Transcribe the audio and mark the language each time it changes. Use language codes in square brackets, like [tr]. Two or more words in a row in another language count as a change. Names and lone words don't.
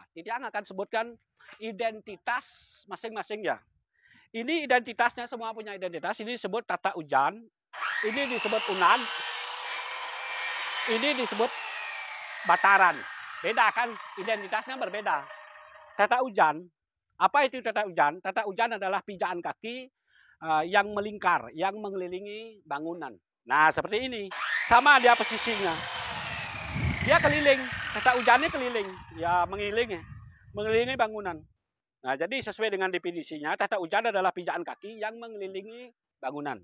[id] Tiang akan sebutkan identitas masing-masing ya. Ini identitasnya semua punya identitas. Ini disebut tata ujan. Ini disebut Unag. Ini disebut Bataran. Beda kan? Identitasnya berbeda. Tata ujan. Apa itu tata ujan? Tata ujan adalah pijaan kaki yang melingkar, yang mengelilingi bangunan. Nah, seperti ini. Sama dia posisinya. Dia keliling. Tata ujannya keliling. Ya, mengelilingi bangunan. Nah, jadi sesuai dengan definisinya, tata ujan adalah pijaan kaki yang mengelilingi bangunan.